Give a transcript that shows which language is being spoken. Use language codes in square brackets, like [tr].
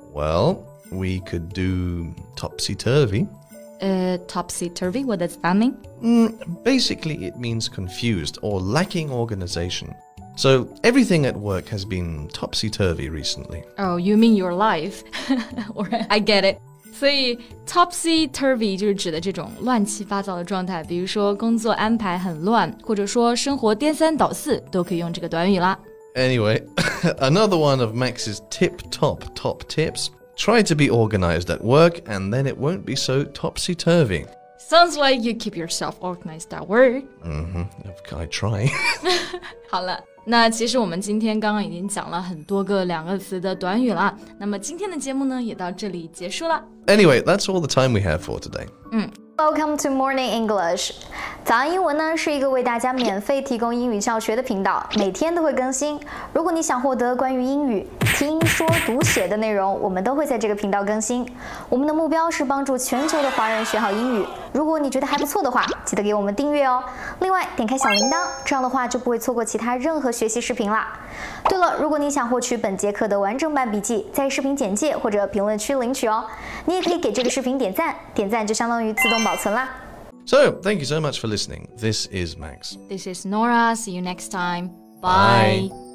[en] Well, we could do topsy-turvy. Topsy-turvy? What does that mean? Basically, it means confused or lacking organization. So, everything at work has been topsy-turvy recently. Oh, you mean your life? Or I get it. [zh] 所以 topsy-turvy 就是指的这种乱七八糟的状态，比如说工作安排很乱，或者说生活颠三倒四，都可以用这个短语啦。 [en] Anyway, another one of Max's top tips. Try to be organized at work and then it won't be so topsy-turvy. Sounds like you keep yourself organized at work. I try. [zh] 好了，那其实我们今天刚刚已经讲了很多个两个词的短语啦。那么今天的节目呢，也到这里结束了。 [en] Anyway, that's all the time we have for today. Welcome to Morning English. [zh] 早安英文呢是一个为大家免费提供英语教学的频道，每天都会更新。如果你想获得关于英语听说读写的内容，我们都会在这个频道更新。我们的目标是帮助全球的华人学好英语。如果你觉得还不错的话，记得给我们订阅哦。另外，点开小铃铛，这样的话就不会错过其他任何学习视频啦。对了，如果你想获取本节课的完整版笔记，在视频简介或者评论区领取哦。你也可以给这个视频点赞，点赞就相当于自动保存啦。 [en] So, thank you so much for listening. This is Max. This is Nora. See you next time. Bye.